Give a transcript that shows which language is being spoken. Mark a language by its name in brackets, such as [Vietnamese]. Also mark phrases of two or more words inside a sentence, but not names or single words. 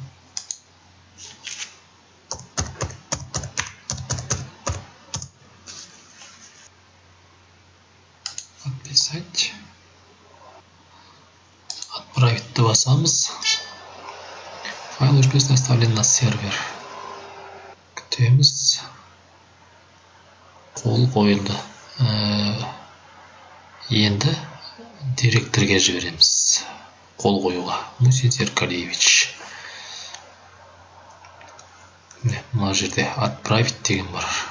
[Russian] Подписать. [Kazakh] Отправить басамыз. [Russian] Файл успешно оставлен на сервер. [Kazakh] Күтеміз. Қол қойылды. Енді директорге жібереміз. Қол қоюға. Мусин Серкалевич. Мына жерде отправить деген бар.